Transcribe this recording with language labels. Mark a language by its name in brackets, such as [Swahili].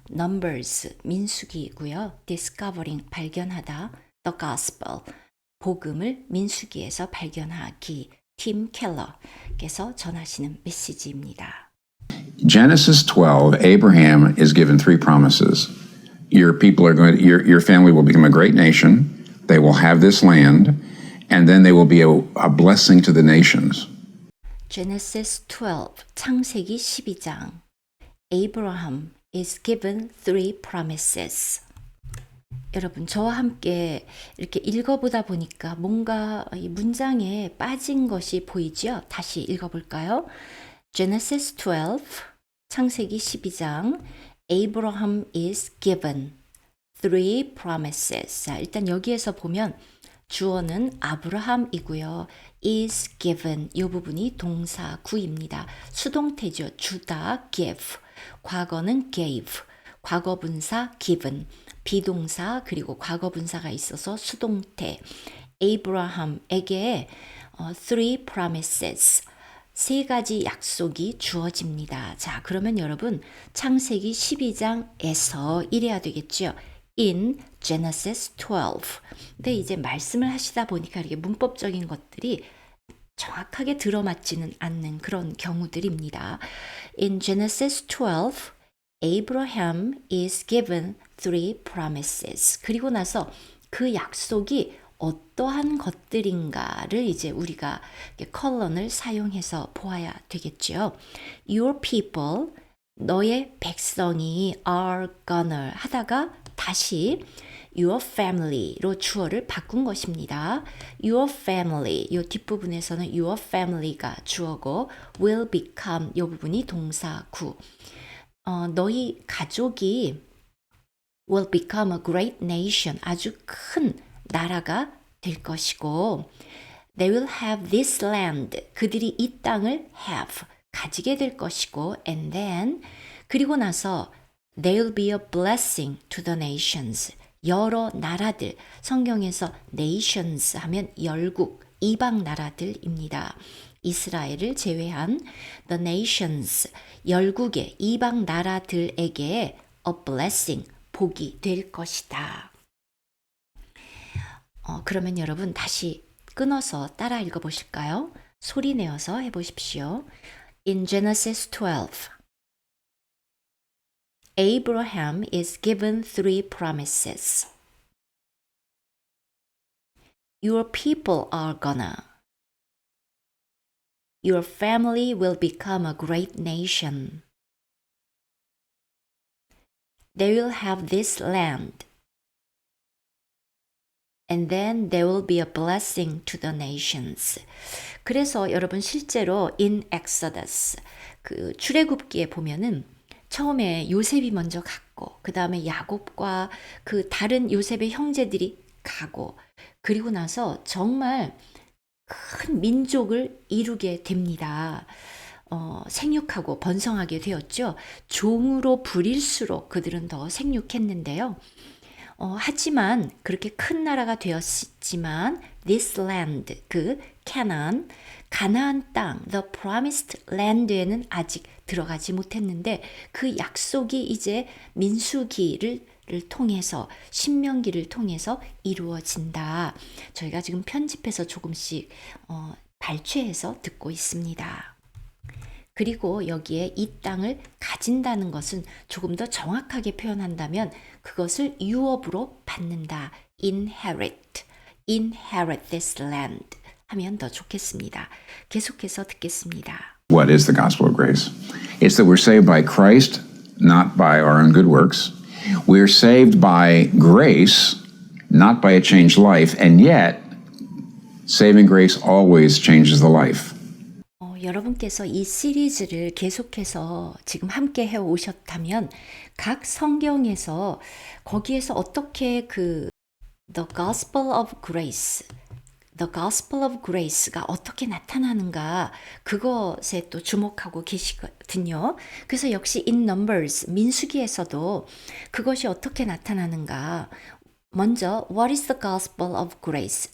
[Korean] Numbers 민수기이고요. Discovering 발견하다. The Gospel 복음을 민수기에서 발견하기. 팀 켈러께서 전하시는 메시지입니다. [English] Genesis 12, Abraham is given three promises. Your people are going to, your family will become a great nation. They will have this land, and then they will be a blessing to the nations. [Korean] Genesis 12, 창세기 12장. [English] Abraham is given three promises. [Korean] 여러분, 저와 함께 이렇게 읽어보다 보니까 뭔가 이 문장에 빠진 것이 보이죠? 다시 읽어볼까요? Genesis 12, 창세기 12장. [English] Abraham is given three promises. [Korean] 자, 일단 여기에서 보면 주어는 아브라함이고요. [English] is given [Korean] 이 부분이 동사 구입니다. 수동태죠. 주다 give. 과거는 gave. 과거분사 given. 비동사 그리고 과거분사가 있어서 수동태. 아브라함에게 [English] three promises. [Korean] 세 가지 약속이 주어집니다. 자, 그러면 여러분 창세기 12장에서 이래야 되겠죠. [English] In Genesis 12. [Korean] 근데 이제 말씀을 하시다 보니까 이렇게 문법적인 것들이 정확하게 들어맞지는 않는 그런 경우들입니다. [English] In Genesis 12, Abraham is given three promises. [Korean] 그리고 나서 그 약속이 어떠한 것들인가를 이제 우리가 컬런을 사용해서 보아야 되겠죠. [English] Your people, [Korean] 너의 백성이 [English] are gonna [Korean] 하다가 다시 your family로 주어를 바꾼 것입니다. Your family, 이 뒷부분에서는 your family가 주어고 [English] will become [Korean] 이 부분이 동사구. 너희 가족이 [English] will become a great nation, [Korean] 아주 큰 나라가 될 것이고 [English] they will have this land, [Korean] 그들이 이 땅을 have, 가지게 될 것이고 [English] and then, [Korean] 그리고 나서 [English] they will be a blessing to the nations, [Korean] 여러 나라들, 성경에서 nations 하면 열국, 이방 나라들입니다. 이스라엘을 제외한 [English] the nations, [Korean] 열국의 이방 나라들에게 [English] a blessing, [Korean] 복이 될 것이다. 그러면 여러분 다시 끊어서 따라 읽어보실까요? 소리 내어서 해보십시오. [English] In Genesis 12, Abraham is given three promises. Your people are gonna. Your family will become a great nation. They will have this land. And then there will be a blessing to the nations. [Korean] 그래서 여러분 실제로 in Exodus 그 출애굽기에 보면은 처음에 요셉이 먼저 갔고 그 다음에 야곱과 그 다른 요셉의 형제들이 가고 그리고 나서 정말 큰 민족을 이루게 됩니다. 생육하고 번성하게 되었죠. 종으로 부릴수록 그들은 더 생육했는데요. 하지만 그렇게 큰 나라가 되었지만 [English] this land, [Korean] 그 가나안 땅, [English] the promised land [Korean] 에는 아직 들어가지 못했는데 그 약속이 이제 민수기를 통해서 신명기를 통해서 이루어진다. 저희가 지금 편집해서 조금씩 발췌해서 듣고 있습니다. 그리고 여기에 이 땅을 가진다는 것은 조금 더 정확하게 표현한다면 그것을 유업으로 받는다. [English] inherit this land [Korean] 하면 더 좋겠습니다. 계속해서 듣겠습니다. [English] What is the gospel of grace? It's that we're saved by Christ, not by our own good works. We're saved by grace, not by a changed life, and yet saving grace always changes the life. [Korean] 여러분께서 이 시리즈를 계속해서 지금 함께 해 오셨다면 각 성경에서 거기에서 어떻게 [English] the gospel of grace, [Korean] The Gospel of Grace가 어떻게 나타나는가 그것에 또 주목하고 계시거든요. 그래서 역시 in Numbers 민수기에서도 그것이 어떻게 나타나는가 먼저 [English] What is the Gospel of Grace?